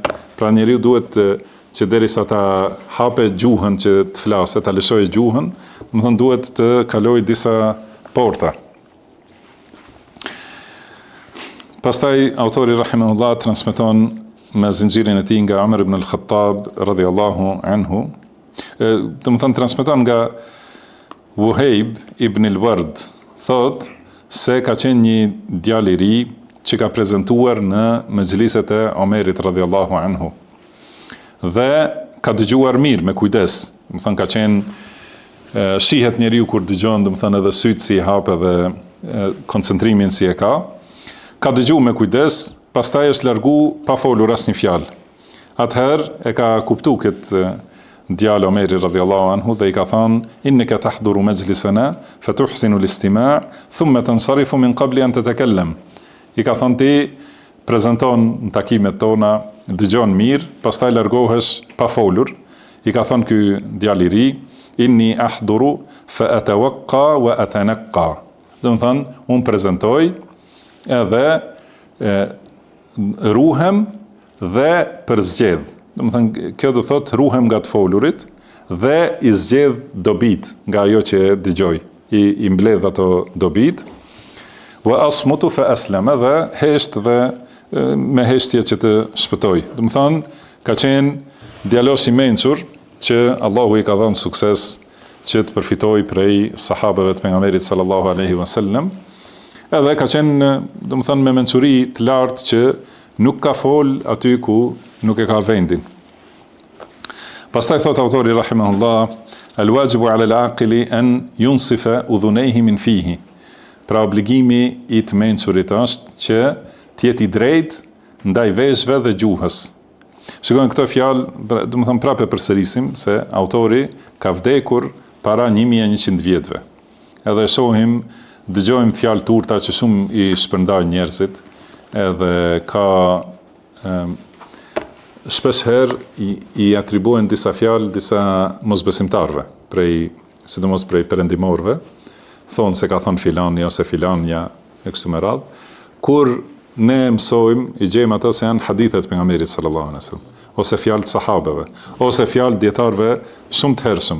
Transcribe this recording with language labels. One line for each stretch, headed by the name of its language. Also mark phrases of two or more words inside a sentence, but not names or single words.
Albanian: Pra njeriu duhet që derisa ta hape gjuhën që të flasë, ta lëshojë gjuhën, do të thënë duhet të kalojë disa porta. Pastaj autori rahimahullah transmeton me zinxhirin e tij nga Umar ibn al-Khattab
Arabic: رضي الله عنه,
Albanian: do të thënë transmeton nga Wuhejb ibn al-Ward, thot se ka qenë një djalë i ri që ka prezantuar në mexhliset e Omerit
Arabic: رضي الله عنه.
Albanian: Dhe ka dëgjuar mirë me kujdes. Do të thënë ka qenë shihet njeriu kur dëgjon, do të thënë edhe syt si i hap edhe koncentrimin si e ka. Ka dëgjuar me kujdes, pastaj është largu pa folur asnjë fjalë. Atëherë e ka kuptuar këtë djalë Omeri
Arabic: رضي الله عنه
Albanian: dhe i ka thënë:
Arabic: "إنك تحضر مجلسنا فتحسن الاستماع ثم تنصرف من قبل أن تتكلم."
Albanian: I ka thënë ti prezanton në takimet tona, dëgjon mirë, pastaj largohesh pa folur. I ka thënë ky djalë i ri:
Arabic: "إني أحضر فأتوقى وأتنقى."
Albanian: Do të thënë, unë prezantoj edhe ruhem dhe përzgjedh. Do të thënë, kjo do thotë ruhem nga të folurit dhe i zgjedh dobit nga ajo që dëgjoj. I mbledh ato dobit.
Arabic: وأصمت فأسلم,
Albanian: dhe hesht dhe me heshtje që të shpëtoj. Do të thënë, ka qenë djalosh i mençur që Allahu i ka dhënë sukses që të përfitoj prej sahabeve të pejgamberit
Arabic: صلى الله عليه وسلم.
Albanian: Edhe ka qenë, do të thënë, me mençuri të lartë që nuk ka fol aty ku nuk e ka vendin. Pastaj thot autori rahimahullah:
Arabic: "الواجب على العاقل أن ينصف أذنيه من فيه."
Albanian: Pra obligimi i të mençurit është që të jetë i drejtë ndaj veshëve dhe gjuhës. Shikojmë këto fjalë, do të them prapë përsërisim se autori ka vdekur para 1100 vjetëve. Edhe shohim, dëgjojmë fjalë të urta që shumë i shpërndajnë njerëzit, edhe ka shpesh herë i atribuohen disa fjalë disa mosbesimtarve, sidomos prej perëndimorëve, thonë se ka thonë filani ose filanja e kështu me radhë, kur ne mësojmë, i gjejmë ato se janë hadithet pejgamberit
Arabic: صلى الله عليه وسلم,
Albanian: ose fjalë të sahabeve, ose fjalë dietarëve shumë të hershëm.